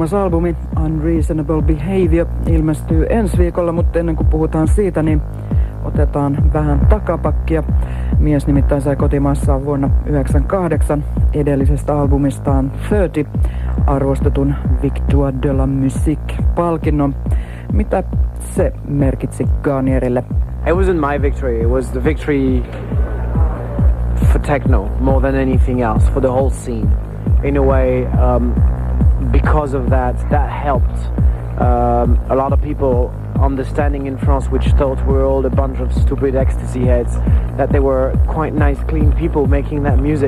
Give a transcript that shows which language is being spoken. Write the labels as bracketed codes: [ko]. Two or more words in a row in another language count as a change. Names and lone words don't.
[fi] albumi Unreasonable Behavior ilmestyy ensi viikolla, mutta ennen kuin puhutaan siitä, niin otetaan vähän takapakkia. Mies nimittäin sai kotimaassaan vuonna 1998 edellisestä albumistaan 30 arvostetun Victoire de la Musique-palkinnon. Mitä se merkitsi Garnierille? [en] It wasn't my victory, it was the victory for techno more than anything else, for the whole scene. In a way, because of that helped a lot of people understanding in France, which thought we were all a bunch of stupid ecstasy heads, that they were quite nice, clean people making that music.